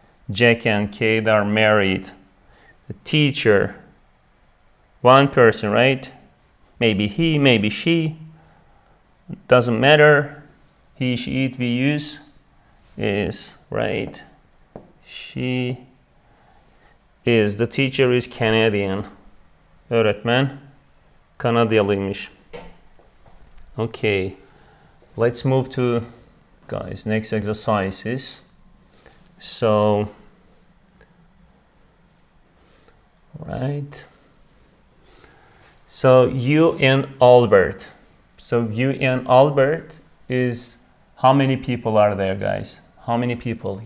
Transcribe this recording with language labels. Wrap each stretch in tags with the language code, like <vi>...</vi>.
<en>Jack and Kate are married. The teacher, one person, right? Maybe he, maybe she. Doesn't matter. He, she, it we use is, right? She is. The teacher is Canadian.</en> <tr>Öğretmen Kanadalıymış.</tr> <en>Okay. Let's move to, guys, next exercises. So, right. So you and Albert. So you and Albert is, how many people are there, guys? How many people?</en>